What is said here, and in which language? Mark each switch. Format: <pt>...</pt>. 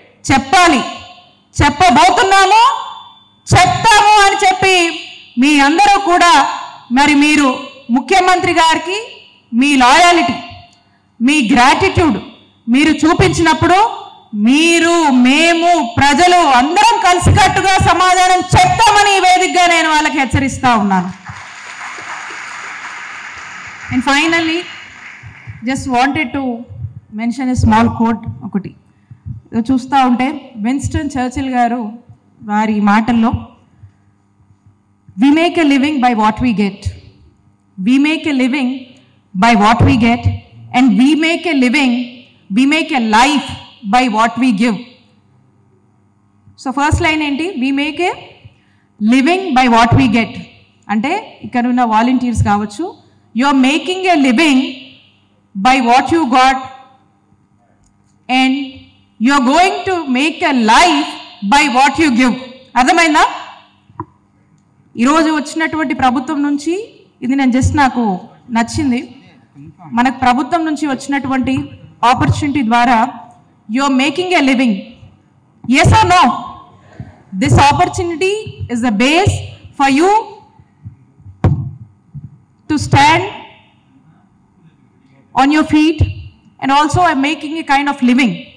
<te>చెప్పాలి. చెప్పబోతున్నాము, చెప్తాము అని చెప్పి మీ అందరూ కూడా మరి మీరు ముఖ్యమంత్రి గారికి మీ లాయాలిటీ, మీ గ్రాటిట్యూడ్ మీరు చూపించినప్పుడు మీరు, మేము, ప్రజలు అందరం కలిసికట్టుగా సమాధానం చెప్తామని ఈ వేదికగా నేను వాళ్ళకి హెచ్చరిస్తా ఉన్నాను.</te> <en>and finally just wanted to mention a small quote</en> <te>ఒకటి. చూస్తూ ఉంటే విన్స్టన్ చర్చిల్ గారు వారి మాటల్లో,</te> <en>we make a living by what we get. We make a living by what we get, and we make a life by what we give. So first line</en> <te>enti,</te> <en>we make a living by what we get.</en> <te>Ante ikkada unna volunteers kavachu,</te> <en>you are making a living by what you got, and you are going to make a life by what you give.</en> <te>అర్థమైందా? ఈరోజు వచ్చినటువంటి ప్రభుత్వం నుంచి ఇది నేను just నాకు నచ్చింది. మనకు ప్రభుత్వం నుంచి వచ్చినటువంటి ఆపర్చునిటీ ద్వారా</te> <en>You are making a living. Yes or no? This opportunity is the base for you to stand on your feet and also making a kind of living.</en>